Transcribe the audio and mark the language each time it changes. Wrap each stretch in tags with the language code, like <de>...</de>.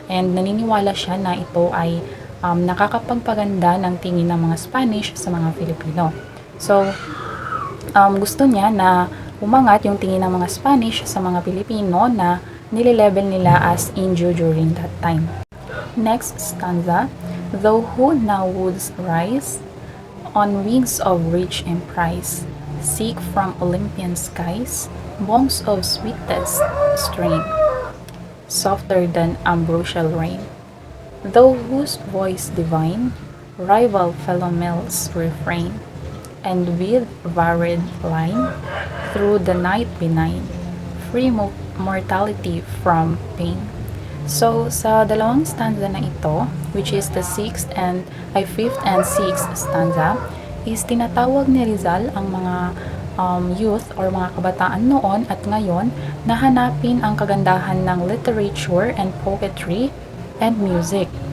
<tl>And naniniwala siya na ito ay nakakapagpaganda ng tingin ng mga Spanish sa mga Filipino. So, gusto niya na umangat yung tingin ng mga Spanish sa mga Pilipino na nililabel nila as Indio</tl> <en>during that time. Next stanza, though who now would rise on wings of rich emprise, seek from Olympian skies bongs of sweetest strain, softer than ambrosial rain, though whose voice divine rival Philomel's refrain, and with varied line through the night benign, free mortality from pain.</en> <tl>So, sa dalawang stanza na ito,</tl> <en>which is the fifth and sixth stanza,</en> <tl>is tinatawag ni Rizal ang mga youth or mga kabataan noon at ngayon na hanapin ang kagandahan ng</tl> <en>literature and poetry and music.</en>